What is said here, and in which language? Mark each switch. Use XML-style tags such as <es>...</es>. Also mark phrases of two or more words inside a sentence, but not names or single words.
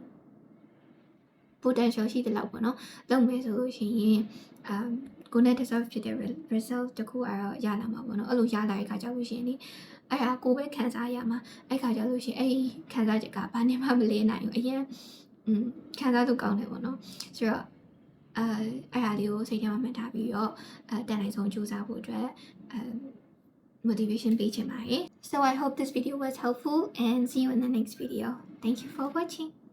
<my>potential ရှိတဲ့လောက်ပေါ့နော်လုပ်မယ်ဆိုလို့ရှိရင်ကိုနဲ့ deserve ဖြစ်တဲ့ result တခုကတော့ရလာမှာပေါ့နော်အဲ့လိုရလာတဲ့အခါကျလို့ရှိရင်လေအဲ့ဒါကိုပဲခံစားရမှာအဲ့ခါကျလို့ရှိရင်အဲ့ခံစားချက်ကဘာနဲ့မှမလဲနိုင်ဘူးအရင်ခံစားသူကောင်းတယ်ပေါ့နော်ဆိုတော့အဲ့ဒါလေးကိုစိတ်ထဲမှာမှတ်ထားပြီးတော့တက်နိုင်ဆုံးကြိုးစားဖို့အတွက် motivation ပေးချင်ပါတယ်</my> <en>so I hope this video was helpful and see you in the next video thank you for watching</en>